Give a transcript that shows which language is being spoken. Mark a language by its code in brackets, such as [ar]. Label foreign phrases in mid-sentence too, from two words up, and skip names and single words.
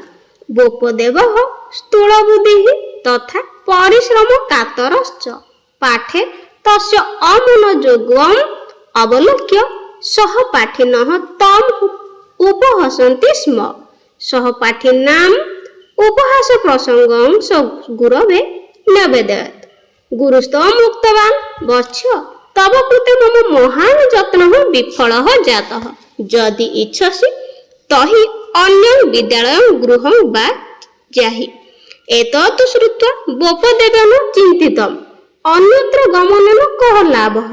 [sa] ବୋପଦେବଃ ସ୍ଥୂଳବୁଦ୍ଧିଃ ତଥା ପରିଶ୍ରମ କାତରଶ୍ଚ ପାଠେ ତସ୍ୟ ଅମনোଯୋଗम् ଅବଲୋକ୍ୟ ସହପାଠିନଃ ତମ୍ ଉପହସन्ति ସ୍ମ। ସହପାଠିନାମ୍ ଉପହାସ ପ୍ରସଙ୍ଗଂ ସ ଗୁରବେ न्यवेदयत्। गुरुस्त्वम् उक्तवान् वत्स तव कृते मम महान् यत्नः विफलः जातः। यदि इच्छसि तर्हि अन्यं विद्यालयं गृहं वा जाहि। एतत् श्रुत्वा बोपदेवेन चिन्तितम् अन्यत्र गमनेन कः लाभः।